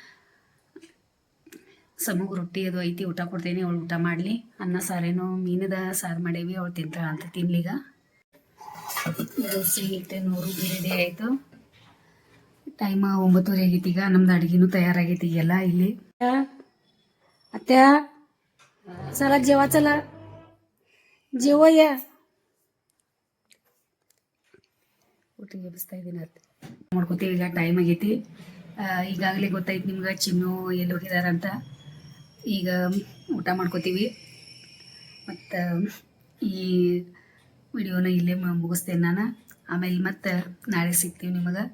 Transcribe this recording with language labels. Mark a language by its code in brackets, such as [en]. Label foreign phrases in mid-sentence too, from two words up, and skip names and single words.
[kn] ಸಮೂಹ ರೊಟ್ಟಿ ಅದು ಐತಿ, ಊಟ ಕೊಡ್ತೇನೆ. ಅವಳು ಊಟ ಮಾಡಲಿ. ಅನ್ನ ಸಾರೇನೋ ಮೀನದ ಸಾರು ಮಾಡೇವಿ, ಅವಳು ತಿಂತಾಳ ಅಂತ ತಿನ್ಲೀಗ. ದೋಸೆ ಹಿಟ್ಟೇನು ರೆಡಿ ಆಯಿತು. ಟೈಮ್ 9:30 ಆಗೈತಿ. ಈಗ ನಮ್ದು ಅಡುಗೆನೂ ತಯಾರಾಗೈತಿ ಈಗೆಲ್ಲ ಇಲ್ಲಿ. [mr] ಅತ್ಯ चला जेवा, चला जेवूया. [kn] ಹಿಟ್ಟಿಗೆ ಎಬ್ಬಿಸ್ತಾ ಇದ್ದೀನಿ ಅದು ಮಾಡ್ಕೋತೀವಿ. ಈಗ ಟೈಮ್ ಆಗೈತಿ. ಈಗಾಗಲೇ ಗೊತ್ತಾಯ್ತು ನಿಮ್ಗೆ ಚಿನ್ನು ಎಲ್ಲಿ ಹೋಗಿದಾರಂತ. ಈಗ ಊಟ ಮಾಡ್ಕೋತೀವಿ. ಮತ್ತು ಈ ವಿಡಿಯೋನ ಇಲ್ಲೇ ಮುಗಿಸ್ತೇನೆ ನಾನು. ಆಮೇಲೆ ಮತ್ತೆ ನಾಳೆ ಸಿಗ್ತೀವಿ ನಿಮಗೆ.